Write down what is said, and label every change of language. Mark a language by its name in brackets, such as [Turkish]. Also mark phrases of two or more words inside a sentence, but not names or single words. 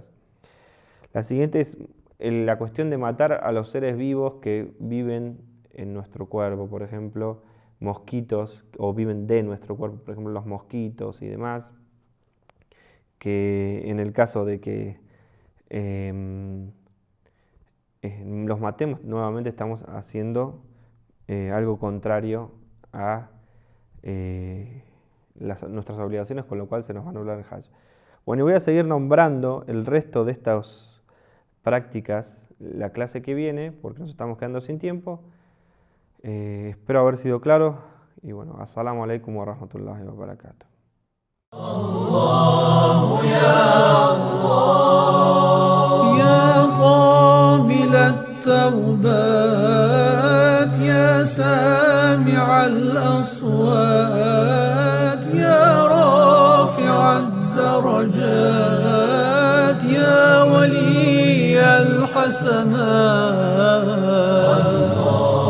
[Spanish] La siguiente es la cuestión de matar a los seres vivos que viven en nuestro cuerpo, por ejemplo, mosquitos, o viven de nuestro cuerpo, por ejemplo, los mosquitos y demás, que en el caso de que los matemos, nuevamente estamos haciendo algo contrario a nuestras obligaciones, con lo cual se nos va a anular el Hajj. Bueno, y voy a seguir nombrando el resto de estas prácticas la clase que viene, porque nos estamos quedando sin tiempo. Espero haber sido claro. Y bueno, [Arabic] السلام عليكم ورحمة الله وبركاته. الله يا الله يا قابل التوبات يا سامع الأصوات يا رافع الدرجات يا ولي الحسنات